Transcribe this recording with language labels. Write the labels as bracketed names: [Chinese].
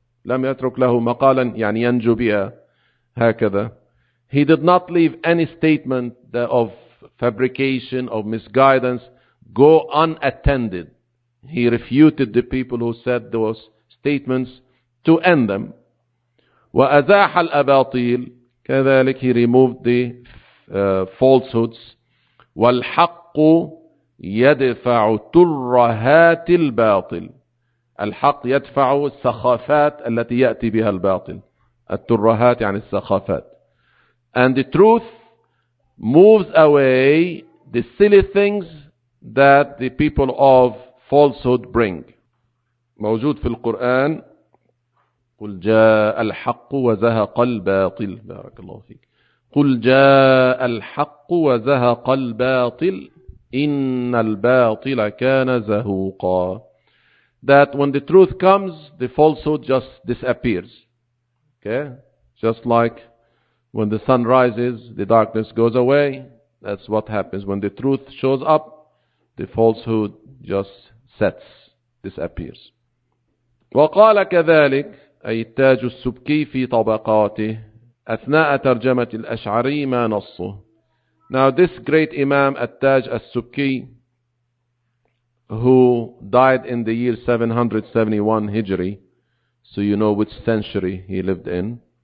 [Arabic] لم يترك له مقالا يعني ينجو بها هكذا. [English] He did not leave any statement of fabrication of misguidance go unattended. He refuted the people who said those statements to end them. [Arabic] وأزاح الأباطيل كذلك. He removed the falsehoods. والحق يدفع ترهات الباطل. الحق يدفع السخافات التي يأتي بها الباطل. الترهات يعني السخافات. [English] And the truth moves away the silly things that the people of falsehood bring. [Arabic] موجود في القرآن قل جاء الحق وزهق الباطل. بارك الله فيك. قل جاء الحق وزهق الباطل إن الباطل كان زهوقا. [English] That when the truth comes, the falsehood just disappears. Okay? Just like when the sun rises, the darkness goes away. That's what happens. When the truth shows up, the falsehood just sets, disappears. [Arabic] وقال كذلك أي التاج السبكي في طبقاته أثناء ترجمة الأشعري ما نصه. [English] Now this great Imam التاج السبكي who died in the year 771 Hijri, so you know which century he lived in,